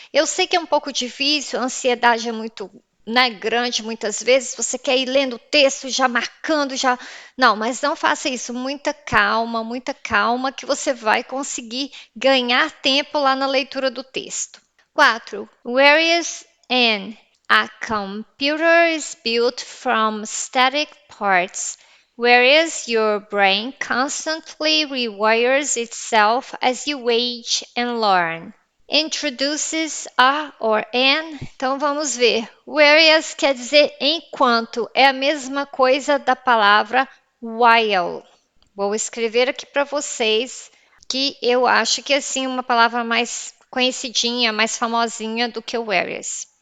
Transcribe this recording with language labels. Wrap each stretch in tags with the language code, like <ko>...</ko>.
<pt>Eu sei que é um pouco difícil, a ansiedade é muito, né, grande muitas vezes, você quer ir lendo o texto, já marcando, já. Não, mas não faça isso. Muita calma, que você vai conseguir ganhar tempo lá na leitura do texto. 4.</pt> <en>Whereas an a computer is built from static parts, whereas your brain constantly rewires itself as you age and learn. Introduces a or an.</en> <pt>Então vamos ver. Whereas quer dizer enquanto, é a mesma coisa da palavra while. Vou escrever aqui para vocês que eu acho que assim uma palavra mais conhecidinha, mais famosinha do que o whereas.</pt>